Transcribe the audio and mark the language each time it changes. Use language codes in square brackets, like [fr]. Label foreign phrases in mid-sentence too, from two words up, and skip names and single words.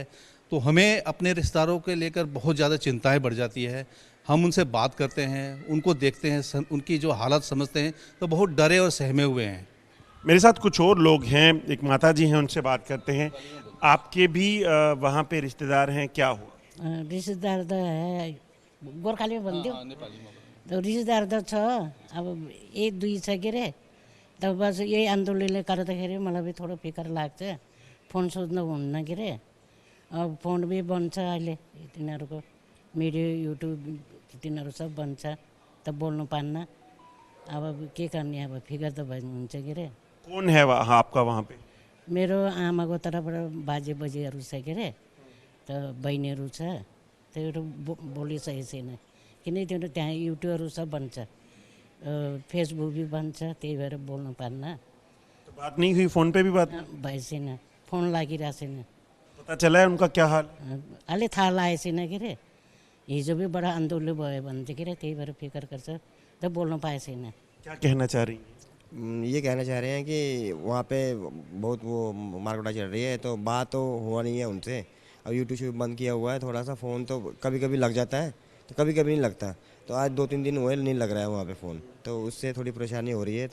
[hi] तो हमें अपने रिश्तेदारों के लेकर बहुत ज़्यादा चिंताएं बढ़ जाती है। हम उनसे बात करते हैं, उनको देखते हैं, उनकी जो हालत समझते हैं तो बहुत डरे और सहमे हुए हैं। मेरे साथ कुछ और लोग हैं, एक माता जी हैं, उनसे बात करते हैं। आपके भी वहाँ पे रिश्तेदार हैं, क्या हुआ? [ne] रिश्तेदार त है गोर्खाली भन्थ्यो त रिश्तेदार त छ, अब एक दुई छ के अरे। त बस यही आन्दोलनले गर्दाखेरि मलाई पनि थोडो फिकर लाग्छ। फोन सोध्नु हुन्न के अरे, अब फोन भी बन्छ अहिले, तिनीहरूको मिडिया युट्युब तिनीहरू सब बन्छ त बोल्नु पान्न। अब के गर्ने, अब फिकर त हुन्छ के अरे। [hi] कौन है आपका वहाँ पे? [ne] मेरो आमाको तर्फबाट बाजे बजीहरू छ के अरे, त बहिनीहरू छ, त्योहरू बोलिसकेको छैन। किन त्यो त्यहाँ युट्युबहरू सब बन्छ, फेसबुक भी बन्छ, त्यही भएर बोल्नु पान्न। [hi] तो बात नहीं हुई, फोन पे भी बात [ne] भए छैन, फोन लागिरहेको छैन। [hi] पता चला है उनका क्या हाल? [ne] अहिले थाहा लागेको छैन के अरे। हिजो भी बडा आन्दोलन भयो भने चाहिँ के अरे, त्यही भएर फिकर गर्छ त बोल्नु पाएको छैन। [hi] क्या कहना चाह रही हैं? ये कहना चाह रहे हैं कि वहाँ पे बहुत वो मारकुटा चल रही है, तो बात तो हुआ नहीं है उनसे। अब यूट्यूब बंद किया हुआ है, थोड़ा सा फ़ोन तो कभी कभी लग जाता है, तो कभी कभी नहीं लगता। तो आज 2-3 दिन हुए नहीं लग रहा है वहाँ पे फ़ोन, तो उससे थोड़ी परेशानी हो रही है।